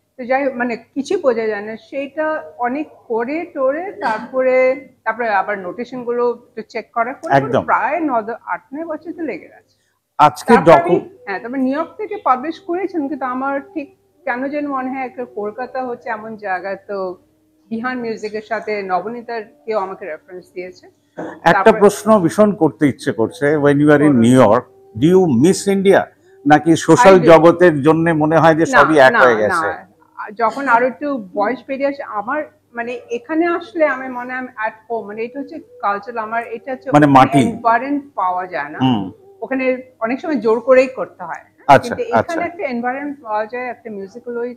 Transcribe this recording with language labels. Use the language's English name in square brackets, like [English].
[Bangla] তো যাই হোক, মানে কিছু বোঝা যায় না, সেইটা অনেক করে টোরে তারপরে আবার নোটেশন গুলো চেক করার পরে একদম। প্রায় 8-9 বছর তো লেগে গেছে। আজকে তারপর নিউ ইয়র্ক থেকে পাবলিশ করেছেন, কিন্তু আমার ঠিক কেন যেন মনে হয় একটা কলকাতা হচ্ছে এমন জায়গা, তো বিহান মিউজিকের সাথে নবনীতার কেউ আমাকে রেফারেন্স দিয়েছে। একটা প্রশ্ন ভীষণ করতে ইচ্ছে করছে, [English] when you are in New York, do you miss India? [Bangla] নাকি সোশ্যাল জগতের জন্য মনে হয় যে সবই এক হয়ে গেছে? যখন আরো একটু বয়স পেরিয়ে আসে আমার, মানে এখানে আসলে আমি মনে হয় [English] at home, [Bangla] মানে এটা হচ্ছে কালচার, আমার এটা হচ্ছে মানে মাটি এনভায়রনমেন্ট পাওয়া যায় না ওখানে, অনেক সময় জোর করেই করতে হয়, কিন্তু এখানে একটা এনভায়রনমেন্ট পাওয়া যায়, একটা মিউজিক্যালই।